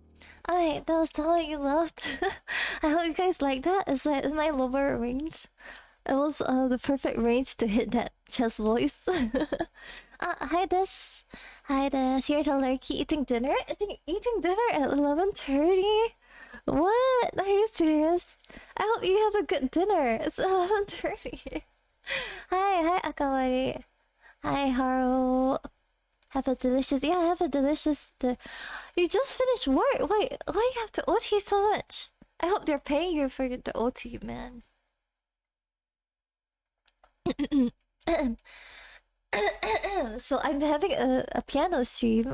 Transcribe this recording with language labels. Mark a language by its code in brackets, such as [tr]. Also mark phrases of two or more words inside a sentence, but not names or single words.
[en] Alright, that was all you loved. I hope you guys like that. Is my lower range? It was the perfect range to hit that chest voice. Hi Des. Hi Des. Here to Lurky eating dinner? Eating dinner at 11:30? What? Are you serious? I hope you have a good dinner. It's 11:30. Hi Akawari. Hi Haru. Have a delicious, yeah, have a delicious You just finished work. Wait, why you have to OT so much? I hope they're paying you for the OT, man. So I'm having a piano stream.